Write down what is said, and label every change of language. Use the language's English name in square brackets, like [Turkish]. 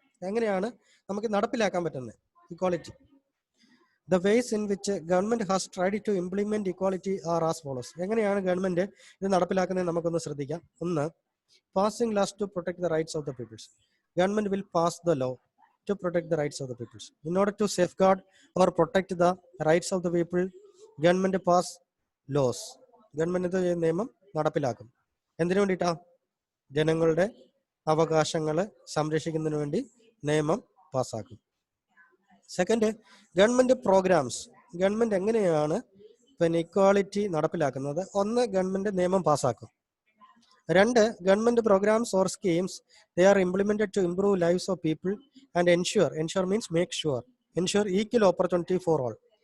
[Malayalam] എങ്ങനെയാണ് നമുക്ക് നടപ്പിലാക്കാൻ പറ്റുന്നത് equality? [English] The ways in which government has tried to implement equality are as follows. [Malayalam] എങ്ങനെയാണ് ഗവൺമെന്റ് ഇത് നടപ്പിലാക്കുന്നത് നമുക്കൊന്ന് ശ്രദ്ധിക്കാം. [English] ഒന്ന്, passing laws to protect the rights of the peoples. Government will pass the law to protect the rights of the peoples. In order to safeguard or protect the rights of the people, government pass laws. [Malayalam] Government ഇത് നിയമം നടപ്പിലാക്കും. എന്തിനു വേണ്ടിയിട്ടാ? ജനങ്ങളുടെ അവകാശങ്ങളെ സംരക്ഷിക്കുന്നതിന് വേണ്ടി നിയമം പാസ്സാക്കും. Second, government programmes. ഗവൺമെന്റ് എങ്ങനെയാണ് പിന്നെ ഇക്വാളിറ്റി നടപ്പിലാക്കുന്നത്? ഒന്ന്, ഗവൺമെന്റ് നിയമം പാസ്സാക്കും. [English] രണ്ട്, government programmes or schemes they are implemented to improve lives of people and ensure means make sure, ensure equal opportunity for all.